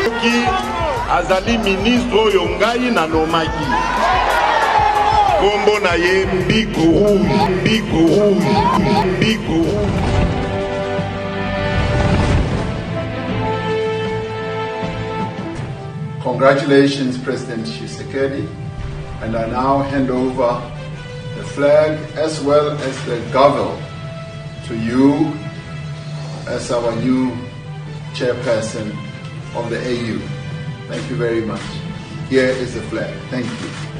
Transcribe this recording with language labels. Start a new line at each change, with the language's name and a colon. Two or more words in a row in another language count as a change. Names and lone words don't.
Lingala: Azali ministre oyo ngai na nomaki. Kombo na ye Bikou.
English: Congratulations, President Tshisekedi, and I now hand over the flag as well as the gavel to you as our new chairperson of the AU. Thank you very much. Here is the flag. Thank you.